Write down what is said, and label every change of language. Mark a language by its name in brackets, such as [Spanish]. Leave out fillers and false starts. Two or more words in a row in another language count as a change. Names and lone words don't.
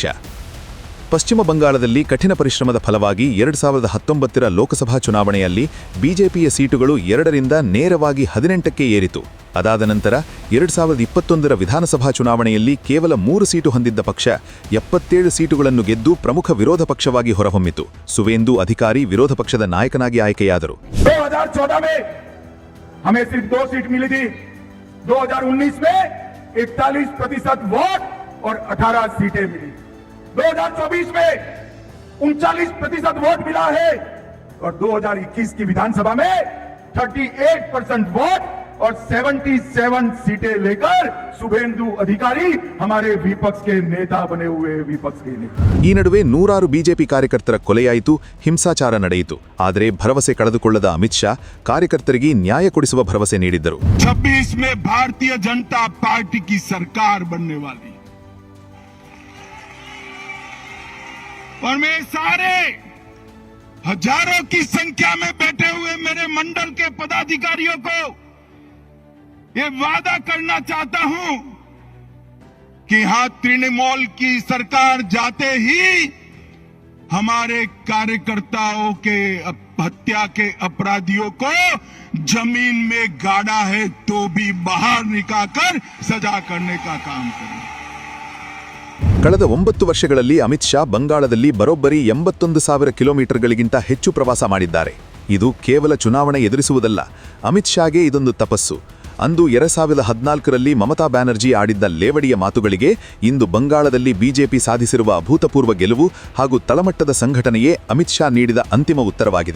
[Kannada] ಪಶ್ಚಿಮ ಬಂಗಾಳದಲ್ಲಿ ಕಠಿಣ ಪರಿಶ್ರಮದ ಫಲವಾಗಿ 2019ರ ಲೋಕಸಭಾ ಚುನಾವಣೆಯಲ್ಲಿ ಬಿಜೆಪಿಯ ಸೀಟುಗಳು 2ರಿಂದ ನೇರವಾಗಿ 18ಕ್ಕೆ ಏರಿತು. ಅದಾದ ನಂತರ 2021ರ ವಿಧಾನಸಭಾ ಚುನಾವಣೆಯಲ್ಲಿ ಕೇವಲ 3 ಸೀಟು ಹೊಂದಿದ್ದ ಪಕ್ಷ 77 ಸೀಟುಗಳನ್ನು ಗೆದ್ದು ಪ್ರಮುಖ ವಿರೋಧ ಪಕ್ಷವಾಗಿ ಹೊರಹೊಮ್ಮಿತು. ಸುವೇಂದು ಅಧಿಕಾರಿ ವಿರೋಧ ಪಕ್ಷದ ನಾಯಕನಾಗಿ ಆಯ್ಕೆಯಾದರು. [Hindi] 2014 में हमें सिर्फ 2 सीट मिली थी, 2019 में 41% वोट और 18 सीटें मिली, 2024 में 39% वोट मिला है और 2021 की विधानसभा में 38% वोट और 77 सीटें लेकर शुभेंदु अधिकारी हमारे विपक्ष के नेता बने हुए विपक्ष के नेता. [Kannada] ಈ ನಡುವೆ 100 ಬಿಜೆಪಿ ಕಾರ್ಯಕರ್ತರ ಕೊಲೆಯಾಯಿತು, ಹಿಂಸಾಚಾರ ನಡೆಯಿತು. ಆದರೆ ಭರವಸೆ ಕಳೆದುಕೊಳ್ಳದ ಅಮಿತ್ ಶಾ ಕಾರ್ಯಕರ್ತರಿಗೆ ನ್ಯಾಯ ಕೊಡಿಸುವ ಭರವಸೆ ನೀಡಿದ್ದರು. [Hindi] 26 में भारतीय जनता पार्टी की सरकार बनने वाली और मैं सारे हजारों की संख्या में बैठे हुए मेरे मंडल के पदाधिकारियों को ये वादा करना चाहता हूं कि हां, तृणमूल की सरकार जाते ही हमारे कार्यकर्ताओं के हत्या के अपराधियों को जमीन में गाड़ा है तो भी बाहर निकालकर सजा करने का काम करें. [Kannada] ಕಳೆದ 9 ವರ್ಷಗಳಲ್ಲಿ ಅಮಿತ್ ಶಾ ಬಂಗಾಳದಲ್ಲಿ ಬರೋಬ್ಬರಿ 81,000 ಕಿಲೋಮೀಟರ್ಗಳಿಗಿಂತ ಹೆಚ್ಚು ಪ್ರವಾಸ ಮಾಡಿದ್ದಾರೆ. ಇದು ಕೇವಲ ಚುನಾವಣೆ ಎದುರಿಸುವುದಲ್ಲ, ಅಮಿತ್ ಶಾಗೆ ಇದೊಂದು ತಪಸ್ಸು. ಅಂದು 2014ರಲ್ಲಿ ಮಮತಾ ಬ್ಯಾನರ್ಜಿ ಆಡಿದ್ದ ಲೇವಡಿಯ ಮಾತುಗಳಿಗೆ ಇಂದು ಬಂಗಾಳದಲ್ಲಿ ಬಿಜೆಪಿ ಸಾಧಿಸಿರುವ ಅಭೂತಪೂರ್ವ ಗೆಲುವು ಹಾಗೂ ತಳಮಟ್ಟದ ಸಂಘಟನೆಯೇ ಅಮಿತ್ ಶಾ ನೀಡಿದ ಅಂತಿಮ ಉತ್ತರವಾಗಿದೆ.